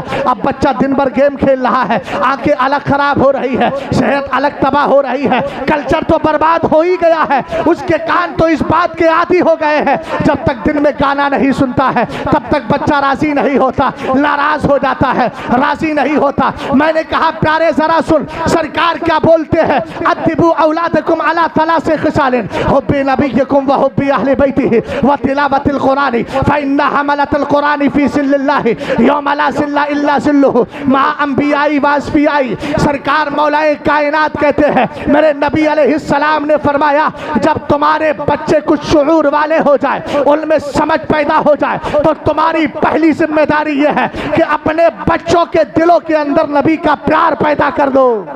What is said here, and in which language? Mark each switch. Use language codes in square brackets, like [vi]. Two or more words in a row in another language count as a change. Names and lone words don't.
[hi] अब बच्चा दिन भर गेम खेल रहा है, आंखें अलग खराब हो रही है, सेहत अलग तबाह हो रही है, कल्चर तो बर्बाद हो ही गया है। उसके कान तो इस बात के आदी हो गए हैं, जब तक दिन में गाना नहीं सुनता है तब तक बच्चा राजी नहीं होता, नाराज हो जाता है, राजी नहीं होता। मैंने कहा प्यारे जरा सुन, सरकार क्या बोलते हैं, [ar] أدبوا أولادكم على ثلاث خصال حب نبيكم وحب أهل بيته وتلاوة القرآن فإن حملة القرآن في ظل الله يوم لا ظل إلا ظله مع أنبيائه وأصفيائه. [hi] सरकार मौलाए कायनात कहते हैं, मेरे नबी अलैहिस्सलाम ने फरमाया, जब तुम्हारे बच्चे कुछ शुऊर वाले हो जाए, उनमें समझ पैदा हो जाए, तो तुम्हारी पहली जिम्मेदारी यह है कि अपने बच्चों के दिलों के अंदर नबी का प्यार पैदा कर दो।